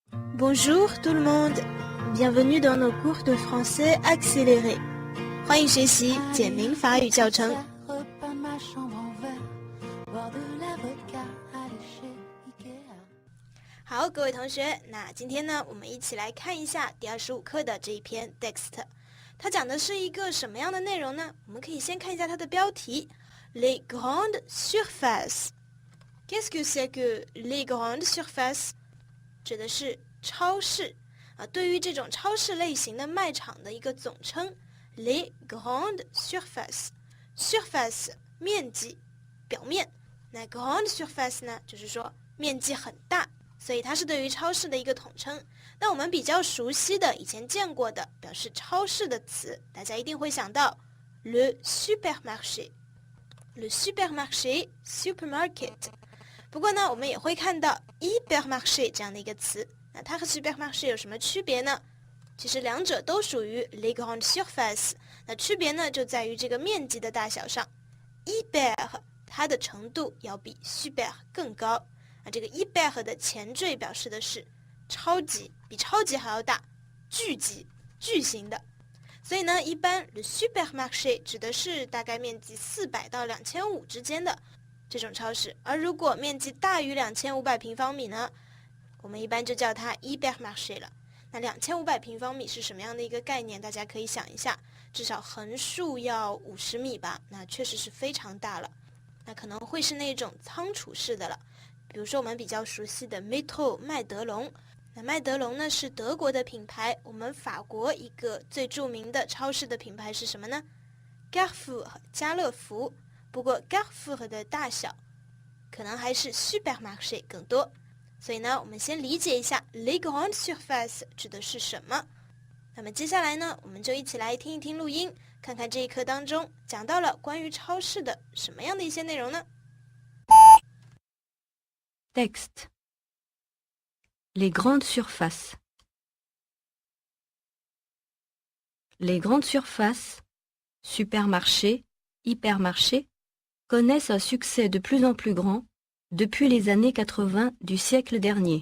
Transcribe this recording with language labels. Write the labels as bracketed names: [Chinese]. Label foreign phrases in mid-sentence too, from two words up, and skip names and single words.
[French] Bonjour tout le monde, bienvenue dans nos cours de français accéléré. [Chinese] 欢迎学习简明法语教程。好，各位同学，那今天呢，我们一起来看一下第25课的这一篇 text。它讲的是一个什么样的内容呢？我们可以先看一下它的标题 [French] Les grandes surfaces。 Qu'est-ce que c'est que les grandes surfaces？ [Chinese] 指的是超市对于这种超市类型的卖场的一个总称 [French] Les grandes surfaces。 [Chinese] surface 面积表面，那 [French] grande surface [Chinese] 呢，就是说面积很大，所以它是对于超市的一个统称。那我们比较熟悉的以前见过的表示超市的词，大家一定会想到 [French] le supermarché。 le supermarché [Chinese] supermarket。不过呢，我们也会看到 hypermarché 这样的一个词，那它和 supermarché 有什么区别呢？其实两者都属于 [French] les grandes surfaces， [Chinese] 那区别呢就在于这个面积的大小上。hyper 它的程度要比 super 更高，这个 hyper 的前缀表示的是超级，比超级还要大，巨级，巨型的。所以呢，一般 [French] le supermarché [Chinese] 指的是大概面积400到2500之间的这种超市，而如果面积大于2500平方米呢，我们一般就叫它 hypermarché 了。那2500平方米是什么样的一个概念？大家可以想一下，至少横竖要50米吧，那确实是非常大了。那可能会是那种仓储式的了，比如说我们比较熟悉的 Metro 麦德龙。那麦德龙呢是德国的品牌，我们法国一个最著名的超市的品牌是什么呢？ Carrefour 家乐福。不过 Carrefour 的大小可能还是 supermarché 更多，所以呢，我们先理解一下 [French] les grandes surfaces [Chinese] 指的是什么。那么接下来呢，我们就一起来听一听录音，看看这一课当中讲到了关于超市的什么样的一些内容呢？ [French] Texte. Les grandes surfaces. Les grandes surfaces, supermarchés, hypermarchés, connaissent un succès de plus en plus grand depuis les années 80 du siècle dernier.